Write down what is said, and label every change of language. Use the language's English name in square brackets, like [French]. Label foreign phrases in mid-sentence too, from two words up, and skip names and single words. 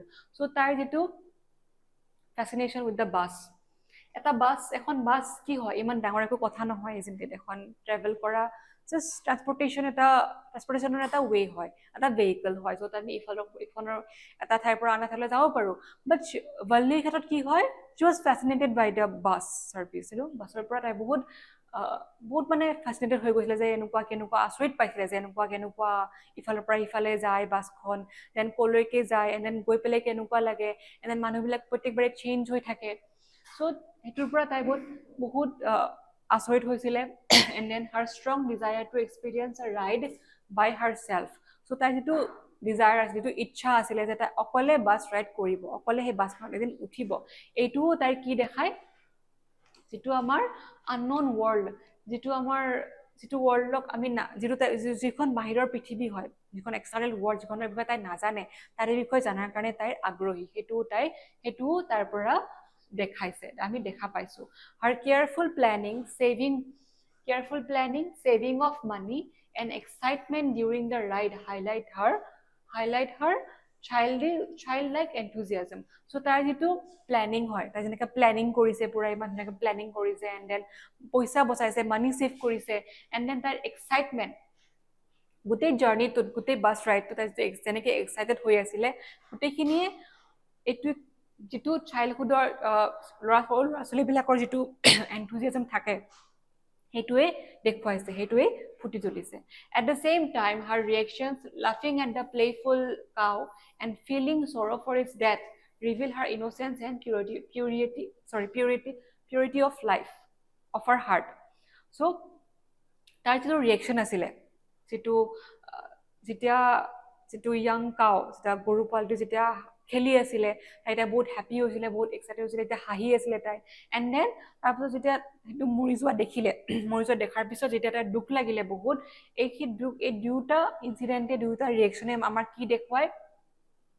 [English] So, [Assamese] তাই যেটো [English] fascination with the bus. [Assamese] এখন বাস কি হয় ইমান ডাঙৰ একো কথা নহয় [English] isn't it [Assamese] এখন ট্ৰেভেল কৰা [English] just transportationৰ [Assamese] এটা ৱে হয় এটা ভেহিকল হয় য'ত আমি ইফালৰ এটা ঠাইৰ পৰা আন ঠাইলৈ যাব পাৰো বাট Valliৰ ক্ষেত্ৰত কি হয় she [English] was fascinated by the bus service [Assamese] বাছৰ পৰা তাই বহুত মানে ফ্যাসিনেটেড হৈ গৈছিল যে কেনেকুৱা আচৰিত পাইছিলে যে কেনেকুৱা ইফালৰ পৰা ইফালে যায় বাছখন দেন কলৈকে যায় এণ্ড দেন গৈ পেলাই কেনেকুৱা লাগে [English] and then [Assamese] মানুহবিলাক প্ৰত্যেকবাৰে চেঞ্জ হৈ থাকে সো হেতুৰ পৰা তাই বহুত আচৰিত হৈছিলে [English] and then her strong desire to experience a ride by her self so [Assamese] তাই যিটো ডিজায়াৰ আছিল যিটো ইচ্ছা আছিলে যে তাই অকলে বাছ ৰাইড কৰিব অকলে সেই বাছখনত এদিন উঠিব এইটোও তাইৰ কি দেখায় যিটো আমাৰ [English] unknown world [Assamese] যিটো ৱৰ্ল্ডক আমি যিখন বাহিৰৰ পৃথিৱী হয় যিখন [English] external world [Assamese] যিখনৰ বিষয়ে তাই নাজানে তাৰে বিষয়ে জানাৰ কাৰণে তাইৰ আগ্ৰহী হেতুও তাৰ পৰা দেখাইছে আমি দেখা পাইছো [English] her careful planning saving of money and excitement during the ride highlight her childlike enthusiasm so [Assamese] তাই যেটো প্ল্যানিং হয় তাই যেনেকা প্ল্যানিং কৰিছে পুৰা ইমান ধুনীয়াকৈ প্ল্যানিং কৰিছে [English] and then [Assamese] পইচা বচাইছে [English] money save [Assamese] কৰিছে [English] and then [Assamese] তাইৰ এক্সাইটমেণ্ট গোটেই জাৰ্নিটোত গোটেই বাছ ৰাইডটো তাই যেনেকৈ এক্সাইটেড হৈ আছিলে গোটেইখিনিয়ে এইটো যিটো চাইল্ডহুডৰ ল'ৰা ছোৱালীবিলাকৰ যিটো এনথুজিয়াজম থাকে হেতুৱে দেখুৱাইছে হেতুৱে ফুটি তুলিছে [English] at the same time her reactions laughing at the playful cow and feeling sorrow for its death reveal her innocence and purity of life of her heart so [Assamese] তাৰ যিটো ৰিয়েকশ্যন আছিলে যিটো [English] young cow [Assamese] যেটা গৰু পোৱালিটো যেতিয়া খেলি আছিলে তাই বহুত হ্যাপি হৈছিলে বহুত এক্সাইটেড হৈছিলে এটা হাঁহি আছিলে তাই [English] and then [Assamese] তাৰপিছত যেতিয়া সেইটো মৰি যোৱা দেখাৰ পিছত যেতিয়া তাই দুখ লাগিলে বহুত এই দুটা ইনসিডেন্টে দুটা ৰিয়েকশ্যনে আমাৰ কি দেখুৱায়